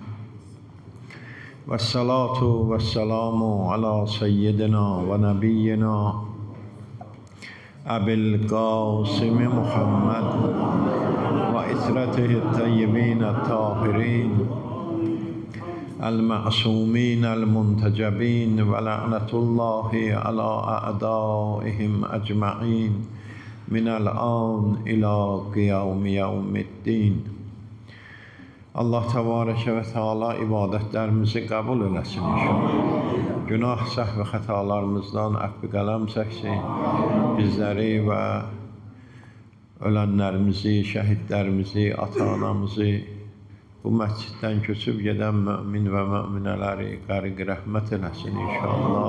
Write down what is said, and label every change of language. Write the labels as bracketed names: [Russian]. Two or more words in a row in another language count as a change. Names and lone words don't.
[Arabic] والصلاة والسلام على سيدنا ونبينا أبي القاسم محمد وإسرته الطيبين الطاهرين المعصومين المنتجبين ولعنة الله على أعدائهم أجمعين من الآن إلى قيام يوم الدين. [Azerbaijani] Allah [Arabic] تبارك وتعالى [Azerbaijani] ibadətlərimizi qəbul eləsin inşallah. Günah, səhv və xətalarımızdan əfv qələm çəksin. Bizləri və ölənlərimizi, şəhidlərimizi, ata-anamızı, bu məsciddən köçüb gedən mümin və müminələri qəriq rəhmət eləsin inşallah.